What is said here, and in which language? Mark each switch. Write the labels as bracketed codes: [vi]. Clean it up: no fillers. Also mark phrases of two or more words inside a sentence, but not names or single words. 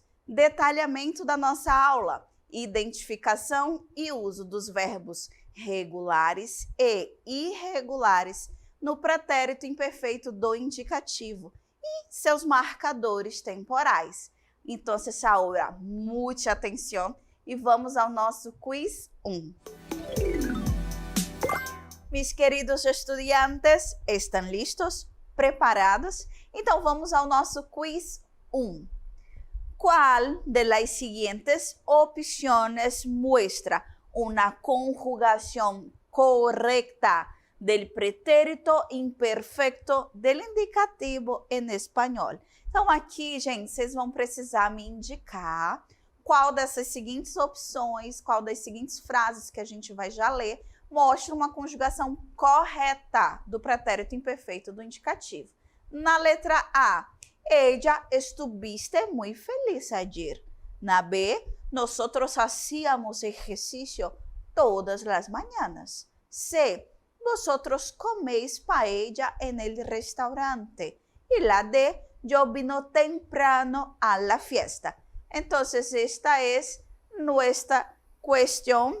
[pt] Detalhamento da nossa aula. Identificação e uso dos verbos regulares e irregulares no pretérito imperfeito do indicativo e seus marcadores temporais. Então, ahora, muita atenção e vamos ao nosso quiz 1. [es] Mis queridos estudiantes, ¿están listos? ¿Preparados? [pt] Então vamos ao nosso quiz 1. [es] ¿Cuál de las siguientes opciones muestra una conjugación correcta del pretérito imperfecto del indicativo en español? [pt] Então aqui, gente, vocês vão precisar me indicar qual dessas seguintes opções, qual das seguintes frases que a gente vai já ler, mostra uma conjugação correta do pretérito imperfeito do indicativo. Na letra A, [es] ella estuviste muy feliz ayer. [pt] Na B, [es] nosotros hacíamos ejercicio todas las mañanas. C, vosotros coméis paella en el restaurante. Y la D, yo vino temprano a la fiesta. Entonces, esta es nuestra cuestión.